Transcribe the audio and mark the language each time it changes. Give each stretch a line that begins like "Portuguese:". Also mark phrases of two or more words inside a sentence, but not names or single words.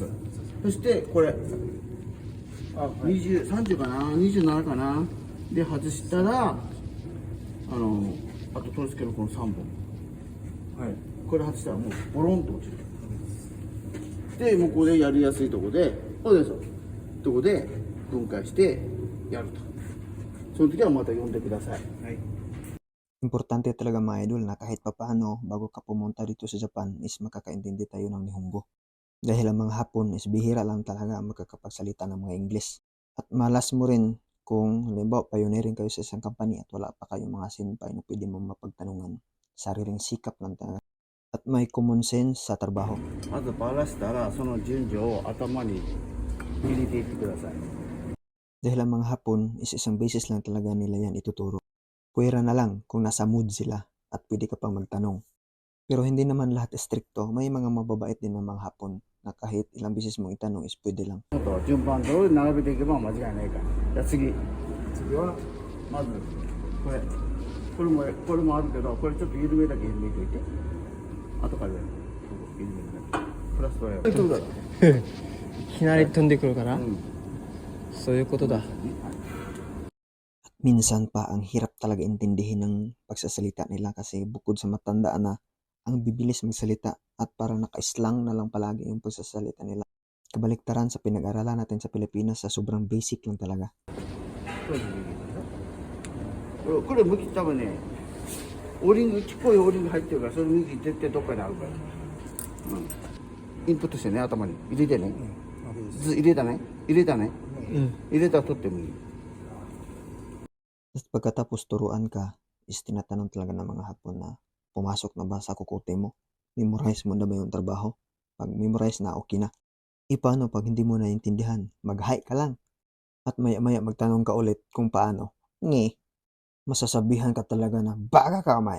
Japanese: そしてこれ30かな27かなで外したらあと取り付けのこの3本、はい、これ外したらもうボロンと落ちる。で向こうでやりやすいとこでとこで分解してやると。その時はまた呼んでください。はい。
Filipino: Importante talaga mga idol na kahit papaano bago ka pumunta dito sa Japan is makakaintindi tayo ng Nihongo. Dahil ang mga Hapon is bihira lang talaga makakapagsalita ng mga Ingles. At malas mo rin kung halimbawa pioneering kayo sa isang company at wala pa kayong mga senpai na pwede mong mapagtanungan. Sariling sikap lang talaga. At may
English: common sense
Filipino: sa trabaho.
Japanese: まずバラしたらその順序を頭に入れていってください。
Filipino: Dahil ang mga Hapon is isang basis lang talaga nila yan ituturo. Pwera na lang kung nasa mood sila at pwede ka pang magtanong. Pero hindi naman lahat stricto. May mga mababait din ng mga Hapon na kahit ilang beses mong itanong is pwede lang.
Japanese: ちょっと順番通り並べていけば間違いないから。じゃあ次はまずこれもあるけどこれちょっと緩めだけ緩めておいて後からやる。緩めだけプラスはやる。そうだろ。いきなり飛んでくるから、そういうことだ。
Filipino: Minsan pa ang hirap talaga intindihin ng pagsasalita nila kasi bukod sa matandaan na ang bibilis magsalita at parang naka-slang na lang palagi yung pagsasalita nila. Kabaliktaran sa pinag-aralan natin sa Pilipinas sa sobrang basic lang talaga.
Japanese: これ向き多分ねオーリングちっこいオーリング入ってるからそれ向き絶対どっかにあるから、インプットしてね頭に入れてね、入れたね入れたら取ってもいい。
Filipino: At pagkatapos turuan ka, is tinatanong talaga ng mga Hapon na pumasok na ba sa kukote mo? Memorize mo na ba yung trabaho? Pag memorize na, okay na. Paano pag hindi mo naiintindihan? Mag-hi ka lang. At maya-maya magtanong ka ulit kung paano. Nge, masasabihan ka talaga na baga ka kamay.